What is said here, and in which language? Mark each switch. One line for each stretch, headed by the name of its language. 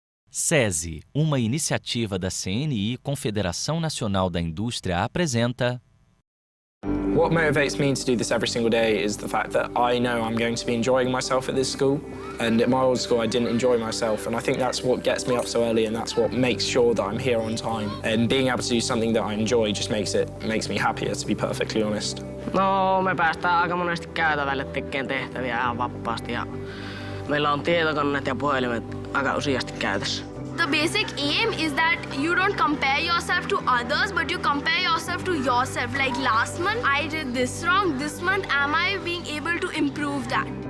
Portuguese: SESI, uma iniciativa da CNI, Confederação Nacional da Indústria, apresenta...
English: What motivates me to do this every single day is the fact that I know I'm going to be enjoying myself at this school. And at my old school, I didn't enjoy myself. And I think that's what gets me up so early, and that's what makes sure that I'm here on time. And being able to do something that I enjoy just makes me happier, to be perfectly honest.
Finnish: No, me päästään aika monesti käytävälle tekemään tehtäviä ihan vapaasti. Ja meillä on tietokoneet ja puhelimet aika useasti käytössä.
English: The basic aim is that you don't compare yourself to others, but you compare yourself to yourself. Like last month, I did this wrong. This month, am I being able to improve that?